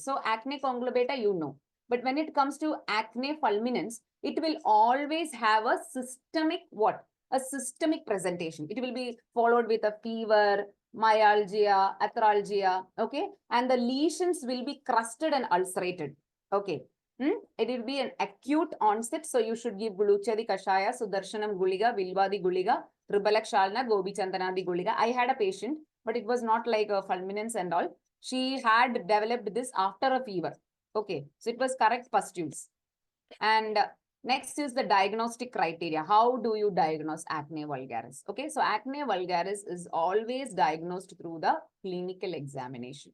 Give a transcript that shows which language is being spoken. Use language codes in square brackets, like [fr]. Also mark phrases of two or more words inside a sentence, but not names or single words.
[en] So acne conglobata, you know. But when it comes to acne fulminans, it will always have a systemic what? A systemic presentation. It will be followed with a fever, myalgia, arthralgia, okay? And the lesions will be crusted and ulcerated, okay? It will be an acute onset, so you should give Guluchadi Kashaya, Sudarshanam Guliga, Vilvadi Guliga, Rubalak Shalna, Gobi Chandanadi Guliga. I had a patient, but it was not like a fulminance and all. She had developed this after a fever. Okay, so it was correct pustules. And next is the diagnostic criteria. How do you diagnose acne vulgaris? Okay, so acne vulgaris is always diagnosed through the clinical examination.